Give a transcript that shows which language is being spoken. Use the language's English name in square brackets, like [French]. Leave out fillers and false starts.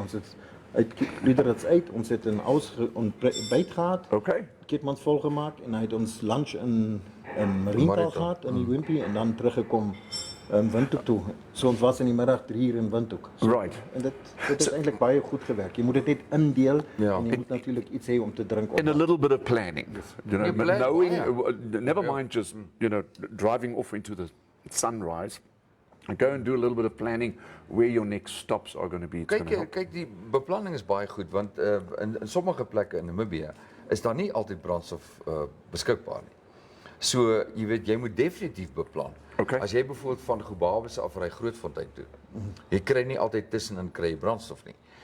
[Afrikaans] Ons het uit Luderitz uit, ons het 'n ontbyt gehad. [English] Okay. [Afrikaans] Kitmans volgemaak en hy het ons lunch in Mariental gehad in die Wimpy en dan teruggekom Windhoek toe. So ons was in die middag 3 uur in Windhoek. [English] Right. [Afrikaans] En dit het eintlik baie goed gewerk. Jy moet dit net indeel Ja. en jy moet natuurlik iets hê om te drink op. [English] And a little bit of planning, you know, Yeah, knowing, yeah. never mind just, driving off into the sunrise. Go and do a little bit of planning where your next stops are going to be. It's going to help. [Afrikaans] Kyk, die beplanning is baie goed want in sommige plekke in Namibië is daar nie altyd brandstof beskikbaar nie. So, jy weet, jy moet definitief beplan. [English] Okay. [Afrikaans] As jy byvoorbeeld van Gobabis af ry Grootfontein toe, jy kry nie altyd tussenin kry jy brandstof nie.